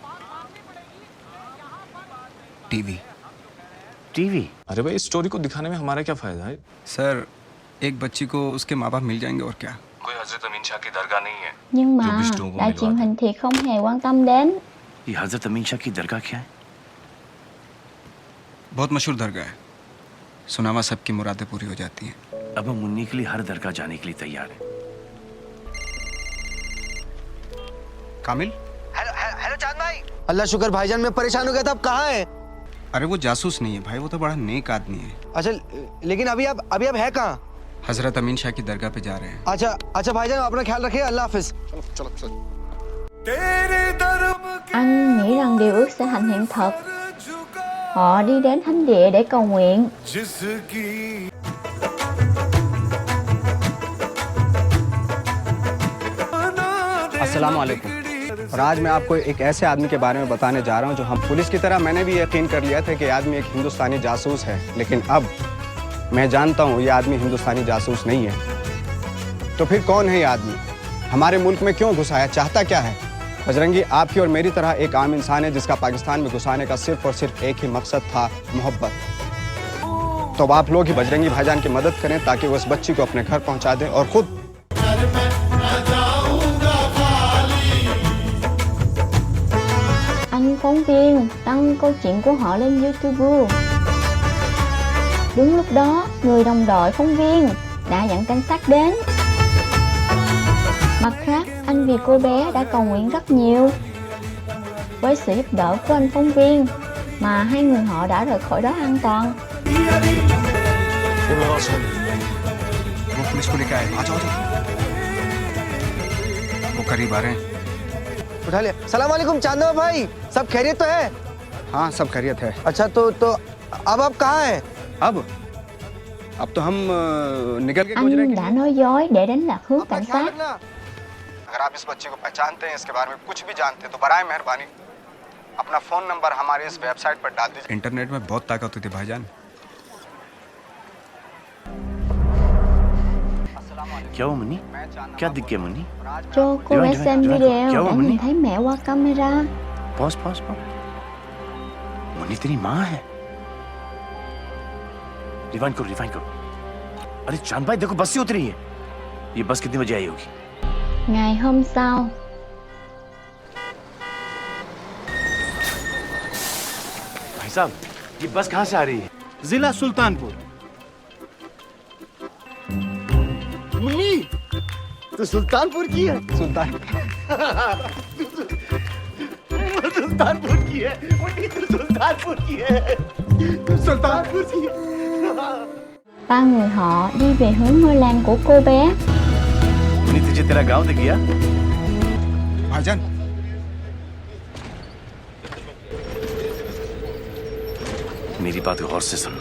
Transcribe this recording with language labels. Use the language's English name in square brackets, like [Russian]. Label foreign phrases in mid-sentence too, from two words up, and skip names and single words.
[Hindi] टीवी। टीवी? अरे भाई इस स्टोरी को दिखाने में हमारा क्या फायदा है? सर एक बच्ची को उसके माँ बाप मिल जाएंगे और क्या। कोई हजरत अमीन शाह की दरगाह नहीं है। [Vietnamese] Nhưng mà đài truyền hình thì không hề quan tâm đến. [Hindi] ये हजरत अमीन शाह की दरगाह क्या है? बहुत मशहूर दरगाह है। सुनावा सबकी मुरादें पूरी हो जाती हैं। अब हम मुन्नी के लिए हर दरगाह जाने के लिए तैयार हैं। कामिल? हेलो चांद भाई। अल्लाह शुक्र भाईजान, मैं परेशान हो गया था। अब कहाँ है? अरे वो जासूस नहीं है भाई, वो तो बड़ा नेक आदमी है। अच्छा लेकिन अभी आप है कहाँ? हजरत अमीन शाह की दरगाह पे जा रहे हैं। अच्छा भाईजान, अपना ख्याल रखिए। अल्लाह हाफिज। चलो। [Vietnamese] Anh nghĩ rằng điều ước sẽ thành hiện thật. Họ đi đến thánh địa để cầu nguyện. [Arabic] السلام عليكم. [Hindi] और आज मैं आपको एक ऐसे आदमी के बारे में बताने जा रहा हूं जो हम पुलिस की तरह मैंने भी यकीन कर लिया था कि आदमी एक हिंदुस्तानी जासूस है, लेकिन अब मैं जानता हूं ये आदमी हिंदुस्तानी जासूस नहीं है। तो फिर कौन है ये आदमी? हमारे मुल्क में क्यों घुसा है? चाहता क्या है? बजरंगी आपकी और मेरी तरह एक आम इंसान है जिसका पाकिस्तान में घुसाने का सिर्फ और सिर्फ एक ही मकसद था, मोहब्बत। तो अब आप लोग ही बजरंगी भाईजान की मदद करें ताकि वो उस बच्ची को अपने घर पहुंचा दें और खुद [Vietnamese] Anh phóng viên đăng câu chuyện của họ lên YouTube. Đúng lúc đó, người đồng đội phóng viên đã dẫn cảnh sát đến. Mặt khác, anh vì cô bé đã cầu nguyện rất nhiều. Với sự giúp đỡ của anh phóng viên mà hai người họ đã rời khỏi đó an toàn. [Hindi] वो पुलिस को लेकर आए। आ जाओ। वो करीब आ रहे हैं। उठा लिया। [Arabic] سلام عليكم [Hindi] चांदवा भाई, सब खैरियत तो है? हाँ सब खैरियत है। अच्छा तो अब आप कहाँ हैं? अब तो हम निकल के गुजरे। [Vietnamese] Anh đã nói dối để đánh lạc hướng cảnh sát. [Hindi] अगर आप इस बच्चे को पहचानते हैं, इसके बारे में कुछ भी जानते हैं तो बराए मेहरबानी अपना फोन नंबर हमारे इस वेबसाइट पर डाल दीजिए। इंटरनेट में बहुत ताकत होती है भाईजान। क्या हुआ मुन्नी? क्या दिख गया मुन्नी? [Vietnamese] Cho cô bé xem video đã nhìn thấy mẹ qua camera. [Hindi] पॉज। मुन्नी तेरी माँ है। रिवाइंड करो। अरे चांद भाई देखो, बस से उतरी है। ये बस कितने बजे आई होगी? [Vietnamese] Ngày hôm sau, [Hindi] भाई साहब ये बस कहाँ से आ रही है? जिला सुल्तानपुर। मुन्नी तो सुल्तानपुर की है। सुल्तानपुर की है। मुन्नी तो सुल्तानपुर की है। सुल्तानपुर की है। [Vietnamese] ba người họ đi về hướng ngôi làng của cô bé. [Hindi] मुन्नी तुझे तेरा गांव दिख गया? भाईजान मेरी बात गौर से सुनना।